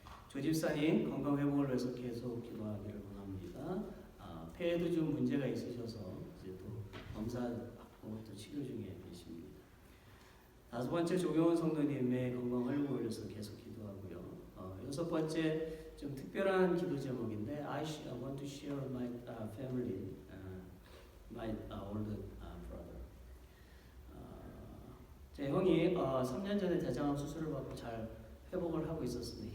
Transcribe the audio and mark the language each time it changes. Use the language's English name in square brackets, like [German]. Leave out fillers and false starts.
[Korean] 조 집사님 건강 회복을 위해서 계속 기도하기를 원합니다. 폐에도 좀 문제가 있으셔서 이제 또 검사 받고 또 치료 중에 계십니다. 다섯 번째, 조경원 성도님의 건강 회복을 위해서 계속 기도하고요. 여섯 번째, 좀 특별한 기도 제목인데 [English] I want to share my family, my older brother. [Korean] 제 형이 3년 전에 대장암 수술을 받고 잘 회복을 하고 있었습니다.